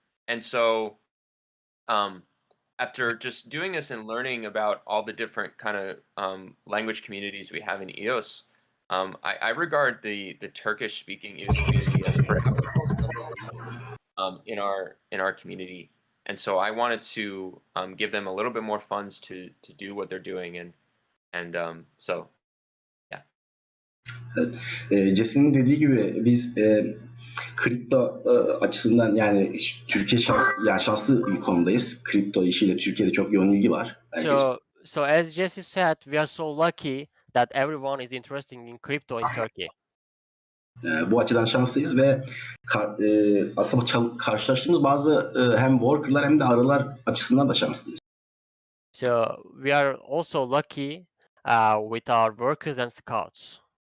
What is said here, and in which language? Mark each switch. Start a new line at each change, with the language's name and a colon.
English: And so after just doing this and learning about all the different kind of language communities we have in EOS, I regard the Turkish speaking EOS community as perhaps in our community. And so I wanted to give them a little bit more funds to do what they're doing, and so yeah.
Turkish: Jesse'nin dediği gibi biz Kripto açısından yani Türkiye şanslı bir konumdayız. Kripto işiyle Türkiye'de çok yoğun ilgi var. Herkes.
English: So as Jesse said, we are so lucky that everyone is interested in crypto in Turkey.
Turkish: Bu açıdan şanslıyız ve aslında karşılaştığımız bazı hem worker'lar hem de arılar açısından da şanslıyız.
English: So we are also lucky with our workers and scouts.